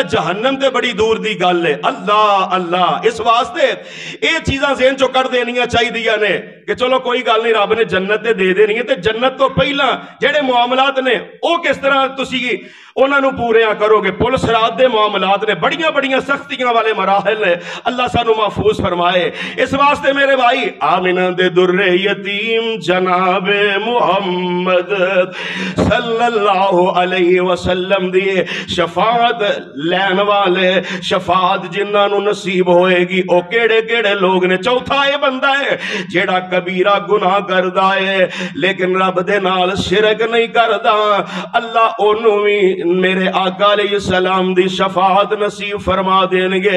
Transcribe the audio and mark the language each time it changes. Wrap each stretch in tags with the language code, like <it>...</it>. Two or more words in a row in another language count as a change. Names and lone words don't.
<pa>جہنم تے بڑی دور دی گل اے۔ اللہ اللہ، اس واسطے ایہہ چیزاں ذہن چوں کڈھ دینیاں چاہیدیاں نے کہ چلو کوئی گل نہیں، رب نے جنت تے دے دینی اے، تے جنت توں پہلا جیہڑے معاملات نے اوہ کس طرح تسی انہاں نے پوریاں کرو گے. پل صراط دے معاملات نے، بڑیاں بڑیاں سختیاں والے مراحل نے، اللہ سانوں محفوظ فرمائے. اس واسطے میرے بھائی آمنہ دے درِ یتیم جنابِ محمد</pa> <ar>صلى الله عليه وسلم</ar> <pa>دی شفاعت لین والے، شفاعت جنہاں نصیب ہووے گی اوہ کیہڑے کیہڑے لوک نے. چوتھا ایہہ بندہ اے جیہڑا کبیرہ گناہ کردا اے لیکن رب دے نال شرک نہیں کردا، اللہ اوہنوں وی میرے آقا علیہ السلام دی شفاعت نصیب فرما دین گے.</pa>